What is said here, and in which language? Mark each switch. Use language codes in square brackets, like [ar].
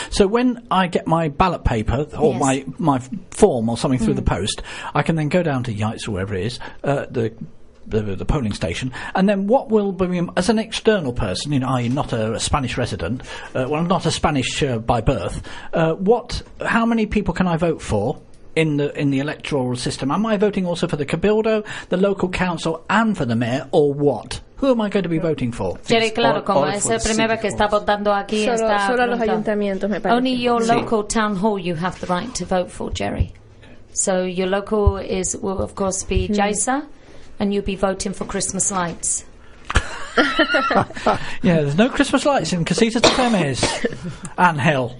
[en] So when I get my ballot paper or my form or something through the post, I can then go down to Yates or wherever it is, the polling station, and then what will be, as an external person, you know, I'm not a Spanish resident, well, I'm not a Spanish by birth, how many people can I vote for in the electoral system? Am I voting also for the Cabildo, the local council, and for the mayor, or what? Who am I going to be voting for? [es] Sí, claro, como es la primera vez que está votando aquí, solo los ayuntamientos, me parece. [en] Only your local town hall you have the right to vote for, Jerry. So your local will of course be Jaisa. And you'll be voting for Christmas lights. Yeah, there's no Christmas lights in Casitas de Fermes. And hell.